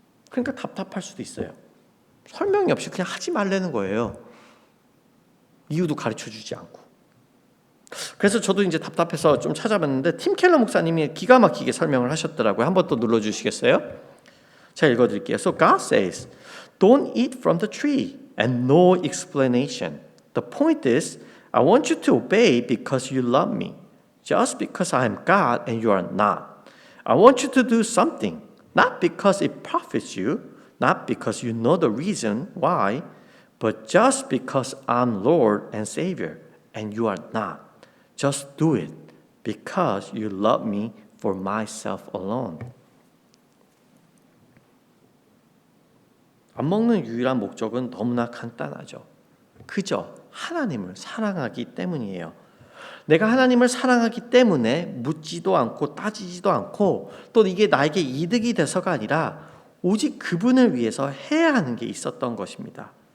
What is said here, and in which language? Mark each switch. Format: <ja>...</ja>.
<ko>그러니까 답답할 수도 있어요. 설명이 없이 그냥 하지 말라는 거예요. 이유도 가르쳐주지 않고. 그래서 저도 이제 답답해서 좀 찾아봤는데 팀 켈러 목사님이 기가 막히게 설명을 하셨더라고요. 한번 또 눌러주시겠어요? 제가 읽어드릴게요.</ko> <en>So God says, don't eat from the tree and no explanation. The point is, I want you to obey because you love me. Just because I am God and you are not. I want you to do something, not because it profits you, not because you know the reason why, but just because I'm Lord and Savior and you are not. Just do it because you love me for myself alone.</en> <ko>안 먹는 유일한 목적은 너무나 간단하죠. 그저 하나님을 사랑하기 때문이에요. 내가 하나님을 사랑하기 때문에 묻지도 않고 따지지도 않고 또 이게 나에게 이득이 돼서가 아니라 오직 그분을 위해서 해야 하는 게 있었던 것입니다.</ko>